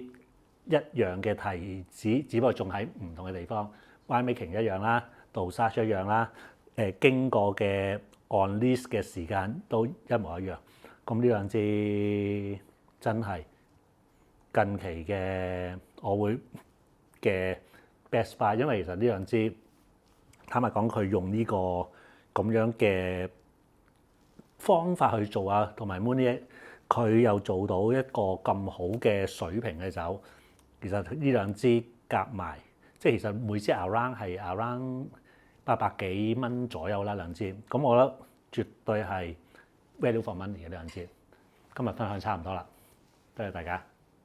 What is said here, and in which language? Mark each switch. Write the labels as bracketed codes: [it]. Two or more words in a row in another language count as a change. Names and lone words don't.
[yue] 一樣嘅提子，只不過仲喺唔同嘅地方 ，winemaking 一樣啦，dosage一樣啦，經過嘅 [en] on lees [yue] 嘅時間都一模一樣。咁呢兩支真係近期嘅我會嘅 [en] best buy， [yue] 因為其實呢兩支坦白講，佢用呢個咁樣嘅方法去做啊，同埋 Meunier 佢又做到一個咁好嘅水平嘅酒。其實呢兩支夾埋，即係其實每支 around 係 around 800幾蚊左右啦，兩支。咁我覺得絕對係 [en] value for money [yue] 嘅兩支。今日分享差唔多啦，多謝大家。